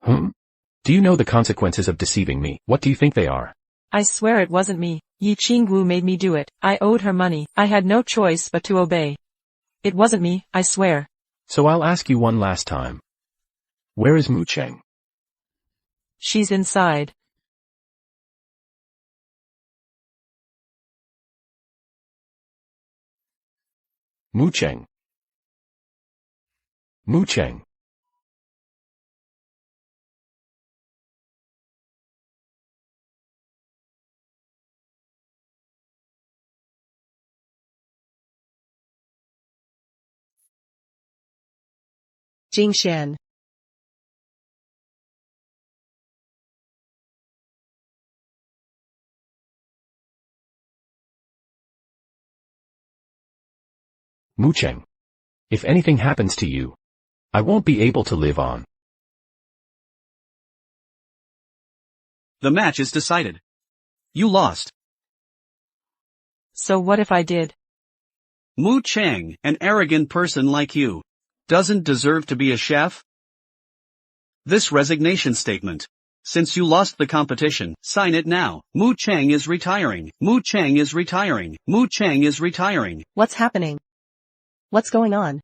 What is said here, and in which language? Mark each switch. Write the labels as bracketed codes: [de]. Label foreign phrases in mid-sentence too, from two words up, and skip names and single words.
[en] Do you know the consequences of deceiving me? What do you think they are? I swear it wasn't me. Ye Qingwu made me do it. I owed her money. I had no choice but to obey. It wasn't me, I swear. So I'll ask you one last time. Where is Mu Cheng? She's inside. Mu Cheng. Mu Cheng. Jingxuan. Mu Cheng. If anything happens to you, I won't be able to live on. The match is decided. You lost. So what if I did? Mu Cheng, an arrogant person like you, doesn't deserve to be a chef? This resignation statement. Since you lost the competition, sign it now. Mu Cheng is retiring. Mu Cheng is retiring. Mu Cheng is retiring. What's happening? What's going on?